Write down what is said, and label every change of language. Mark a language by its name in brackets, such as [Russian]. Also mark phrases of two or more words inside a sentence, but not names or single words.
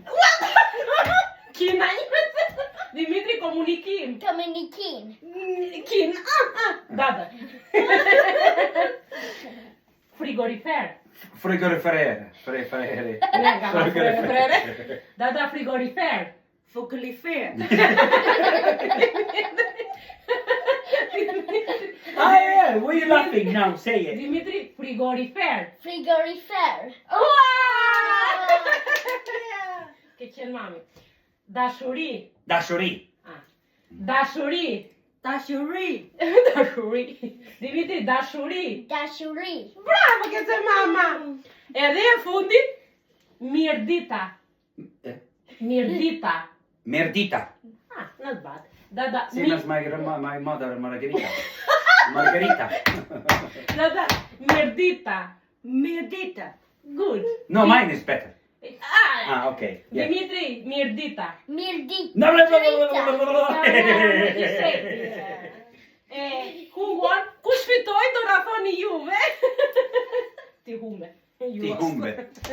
[Albanian] Kina Dimitri, komunikim. Komunikim. Kin. Dada. Frigorifer. Frigorifere. Dada, frigorifer. Fuklifer. [English] Yeah, why are you laughing now? Say it. [Albanian] Dimitri, frigorifer. Frigorifer. Ke qenë mami. Dashuri. Dashuri. Dashuri. Dashuri. Dashuri. Dimitri, dashuri. Dashuri. Bravo ke të mama. Edhe e fundit, mirdita. Mirdita. Merdita. [English] Not bad. Dada, Same as my mother, Margarita. Margarita. [Albanian] Dada, mirdita. Mirdita. [English] Good. No, mine is better. Okay. Yeah. [Albanian] Dimitri, mirdita. Mirdita. [English] No, Who won? [Albanian] Kush fitoi do na thoni juve? Ti hume. Ti humbe.